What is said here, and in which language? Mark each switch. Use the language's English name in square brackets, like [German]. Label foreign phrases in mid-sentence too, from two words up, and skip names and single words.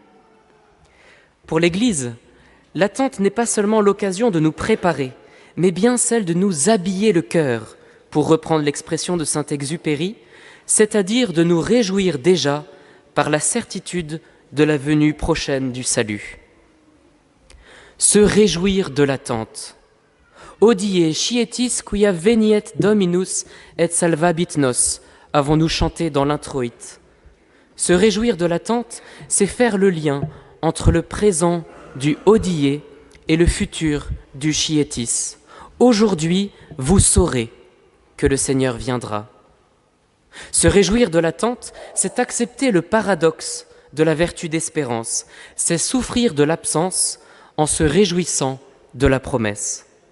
[French] Pour l'Église, l'attente n'est pas seulement l'occasion de nous préparer, mais bien celle de nous habiller le cœur, pour reprendre l'expression de Saint-Exupéry, c'est-à-dire de nous réjouir déjà par la certitude de la venue prochaine du salut. Se réjouir de l'attente. [Latin] Odie scietis quia veniet Dominus et salvabit nos, [French] avons-nous chanté dans l'introïte. Se réjouir de l'attente, c'est faire le lien entre le présent du Odie et le futur du scietis. Aujourd'hui, vous saurez que le Seigneur viendra. Se réjouir de l'attente, c'est accepter le paradoxe de la vertu d'espérance, c'est souffrir de l'absence en se réjouissant de la promesse.